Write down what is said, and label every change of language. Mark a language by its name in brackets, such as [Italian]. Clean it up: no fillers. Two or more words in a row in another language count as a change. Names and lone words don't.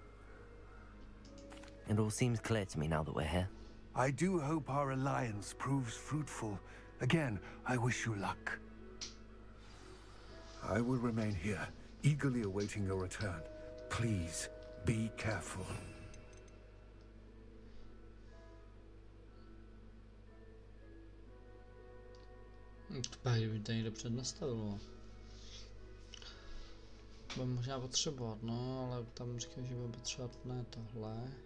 [English] It all seems clear to me now that we're here. I do hope our alliance proves fruitful. Again, I wish you luck. I will remain here, eagerly awaiting your return. Please, be careful. [Czech] Kdyby to někdo přednastavilo. Bude možná potřebovat, no, ale tam říkám, že bude potřebovat ne tohle.